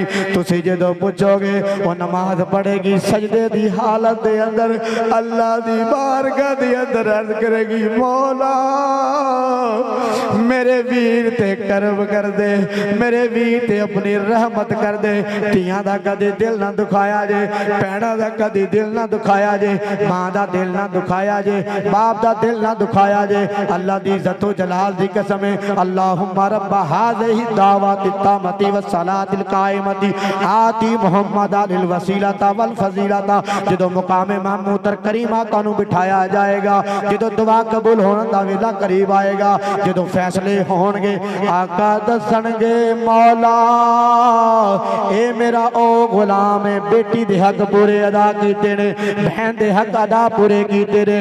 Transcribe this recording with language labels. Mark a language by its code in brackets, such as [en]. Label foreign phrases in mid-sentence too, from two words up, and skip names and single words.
[pa] ਤੁਸੀਂ ਜਦੋਂ ਪੁੱਛੋਗੇ ਓ ਨਮਾਜ਼ ਪੜ੍ਹੇਗੀ, ਸਜਦੇ ਦੀ ਹਾਲਤ ਦੇ ਅੰਦਰ ਅੱਲਾਹ ਦੀ ਬਾਰਗਾਹ ਦੇ ਅੰਦਰ ਅਰਜ਼ ਕਰੇਗੀ, ਮੌਲਾ ਮੇਰੇ ਵੀਰ ਤੇ ਕਰਬ ਕਰ ਦੇ, ਮੇਰੇ ਵੀਰ ਤੇ ਅਪਣੀ ਰਹਿਮਤ ਕਰ ਦੇ। ਧੀਆਂ ਦਾ ਕਦੇ ਦਿਲ ਨਾ ਦੁਖਾਇਆ ਜੇ, ਭੈਣਾਂ ਦਾ ਕਦੇ ਦਿਲ ਨਾ ਦੁਖਾਇਆ ਜੇ, ਮਾਂ ਦਾ ਦਿਲ ਨਾ ਦੁਖਾਇਆ ਜੇ, ਬਾਪ ਦਾ ਦਿਲ ਨਾ ਦੁਖਾਇਆ ਜੇ। ਅੱਲਾਹ ਦੀ ਇੱਜ਼ਤ ਵ ਜਲਾਲ ਦੀ ਕਸਮ ਹੈ, [ar] اللهم رب هذه الدعوة التامة و الصلاة القائمة آت محمدا الوسيلة والفضيلة. [pa] ਜਦੋਂ ਮੁਕਾਮੇ ਮਹਿਮੂਦ ਤਰ ਕਰੀਮ ਆਕਾ ਨੂੰ ਬਿਠਾਇਆ ਜਾਏਗਾ, ਜਦੋਂ ਦੁਆ ਕਬੂਲ ਹੋਣੇ ਦਾ ਵੇਲਾ ਕਰੀਬ ਆਏਗਾ, ਜਦੋਂ ਫ਼ੈਸਲੇ ਹੋਣਗੇ ਆਕਾ ਦੱਸਣਗੇ ਮੌਲਾ ਏ ਮੇਰਾ ਓ ਗੁਲਾਮ ਹੈ, ਬੇਟੀ ਦੇ ਹੱਕ ਪੂਰੇ ਅਦਾ ਕੀਤੇ ਨੇ, ਬਹਿਨ ਦੇ ਹੱਕ ਅਦਾ ਪੂਰੇ ਕੀਤੇ ਨੇ।